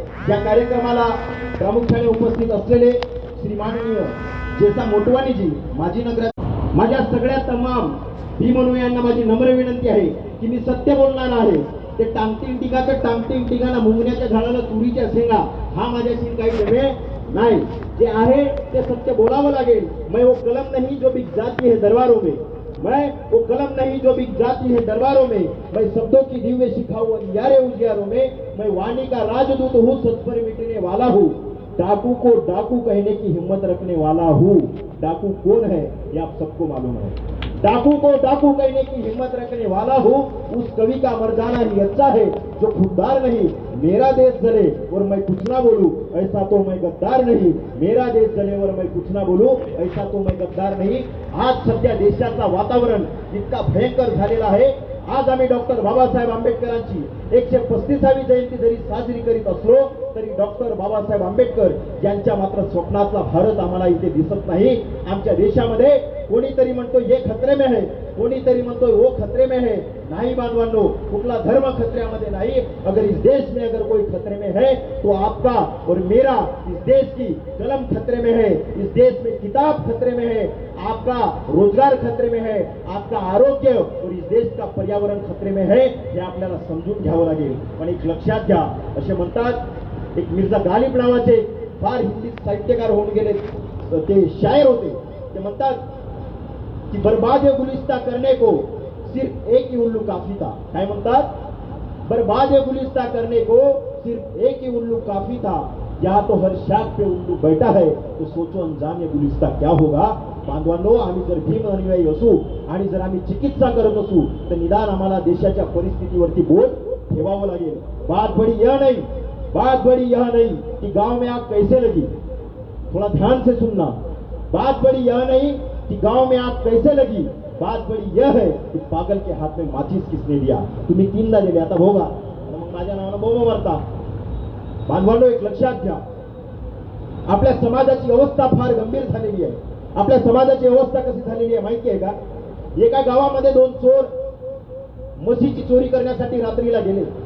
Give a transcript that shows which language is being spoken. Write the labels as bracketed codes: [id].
[mr] या कार्यक्रमाला प्रामुख्याने उपस्थित असलेले श्री माननीय जेसा मोटवानीजी, माजी नगराध्यक्ष. माझ्या सगळ्या तमाम भीमनुयांना माझी नम्र विनंती आहे की मी सत्य बोलणार आहे. ते टांगतीन टिकाना मुंगण्याच्या झाडाला तुरीच्या शेंगा हा माझ्याशी काही जमे नाही. जे आहे ते सत्य बोलावं लागेल. [hi] मैं वो कलम नहीं जो बिक जाती है दरबारों में, मैं वो कलम नहीं जो बिक जाती है दरबारों में, मैं शब्दों की दिव्य शिखाऊं अंधियारे उजियारों में, मैं वाणी का राजदूत हूँ सच पर मिटने वाला हूँ, डाकू को डाकू कहने की हिम्मत रखने वाला हूँ. डाकू कौन है ये आप सबको मालूम है. डाकू को डाकू कहने की हिम्मत रखने वाला हूँ. उस कवि का मर जाना ही अच्छा है जो खुददार नहीं मेरा देश जले और मैं कुछ ना बोलूं ऐसा तो मैं गद्दार नहीं, मेरा देश जले और मैं कुछ ना बोलूं ऐसा तो मैं गद्दार नहीं. [mr] आज सध्या देशाचा वातावरण इतका भयंकर झालेला आहे. आज आम्ही डॉक्टर बाबासाहेब आंबेडकरांची 135वी जयंती जरी साजरी करीत असलो तरी डॉक्टर बाबासाहेब आंबेडकर यांच्या मात्र स्वप्नातला भारत आम्हाला इथे दिसत नाही. आमच्या देशामध्ये कोणीतरी म्हणतो [hi] ये खतरे में है, [mr] कोणीतरी म्हणतो [hi] वो खतरे में है. [mr] नहीं बांधवांनो, कुठला धर्म खतऱ्यामध्ये नाही. [hi] अगर इस देश में अगर कोई खतरे में है तो आपका और मेरा इस देश की कलम खतरे में है, इस देश में किताब खतरे में है, आपका रोजगार खतरे में है, आपका आरोग्य और इस देश का पर्यावरण खतरे में है. [mr] हे आपल्याला समजून घ्यावं लागेल. पण एक लक्षात घ्या, असे म्हणतात, एक मिर्झा गालिब नावाचे फार हिंदी साहित्यकार होऊन गेले ते शायर होते. ते म्हणतात कि [hi] बर्बाद गुलिस्ता करने को सिर्फ एक ही उल्लू काफी था. [mr] काय म्हणतात? [hi] बर्बाद गुलिस्ता करने को सिर्फ एक ही उल्लू काफी था, यहाँ तो हर शाख पे उल्लू बैठा है तो सोचो अंजाम ये गुलिस्ता क्या होगा. [mr] बांधवांनो, आम्ही जर भीम अनुयायी असू आणि जर आम्ही चिकित्सा करत असू तर निदान आम्हाला देशाच्या परिस्थितीवरती बोट ठेवावं लागेल. [hi] बात बड़ी यह नहीं, बात बड़ी यह नहीं कि गांव में आग कैसे लगी. थोड़ा ध्यान से सुनना. बात बड़ी यह नहीं कि गांव में आग कैसे लगी, बात बड़ी यह है कि पागल के हाथ में माचिस किसने दिया. [mr] तुम्ही 3दा दिले, आता भोगा. मग माझ्या नावानं बोंब मारता. बांधवांनो, एक लक्षात घ्या, आपल्या समाजाची अवस्था फार गंभीर झालेली आहे. आपल्या समाजाची अवस्था कशी झालेली आहे माहिती आहे का? एका गावामध्ये 2 चोर म्हशीची चोरी करण्यासाठी रात्रीला गेले.